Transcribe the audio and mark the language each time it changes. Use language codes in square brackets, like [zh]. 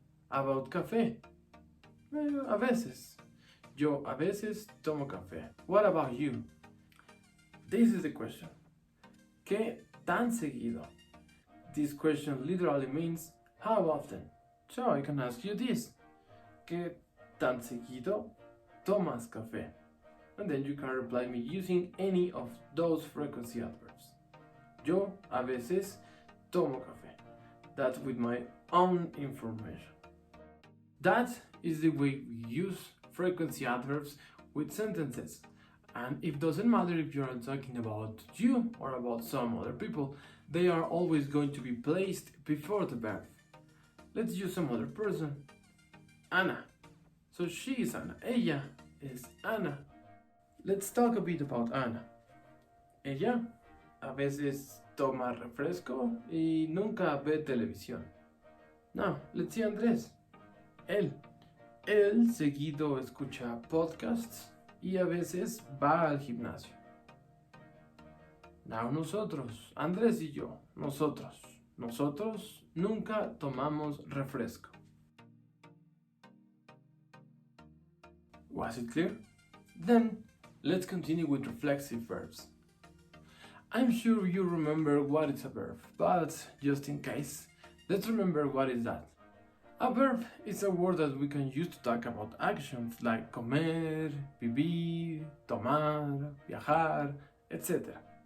[en] About café, [es] a veces. Yo a veces tomo café. [en] What about you? This is the question. [es] ¿Qué tan seguido? [en] This question literally means how often. So I can ask you this. [es] ¿Qué tan seguido tomas café? [en] And then you can reply me using any of those frequency adverbs. [es] Yo a veces tomo café. [en] That's with my own information. That is the way we use frequency adverbs with sentences. And it doesn't matter if you're talking about you or about some other people, they are always going to be placed before the verb. Let's use some other person. Ana. So she is Ana. Ella is Ana. Let's talk a bit about Ana. [es] Ella a veces toma refresco y nunca ve televisión. [en] Now, let's see [es] Andrés. Él seguido escucha podcasts y a veces va al gimnasio. Now nosotros, Andrés y yo, nosotros nunca tomamos refresco. [en] Was it clear? Then, let's continue with reflexive verbs. I'm sure you remember what is a verb, but just in case, let's remember what is that. A verb is a word that we can use to talk about actions like comer, vivir, tomar, viajar, etc.